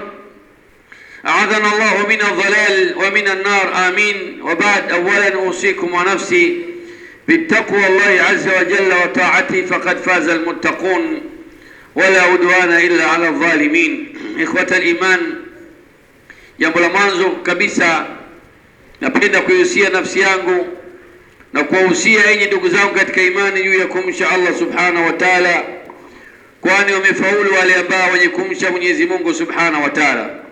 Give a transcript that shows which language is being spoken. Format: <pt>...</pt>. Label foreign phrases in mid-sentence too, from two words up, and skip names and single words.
<ar>أعاذنا الله من الضلال ومن النار، آمين. وبعد، أولا أوصيكم ونفسي بالتقوى الله عز وجل وطاعته، فقد فاز المتقون ولا عدوان إلا على الظالمين. إخوة الإيمان،</ar> <sw>jambo la mwanzo kabisa napenda kuihusia nafsi yangu na kuwahusia enyi ndugu zangu katika imani juu ya kumcha Allah</sw> <ar>سبحانه وتعالى,</ar> <sw>kwani wamefaulu wale ambao wenye kumcha Mwenyezi Mungu</sw> <ar>سبحانه وتعالى.</ar>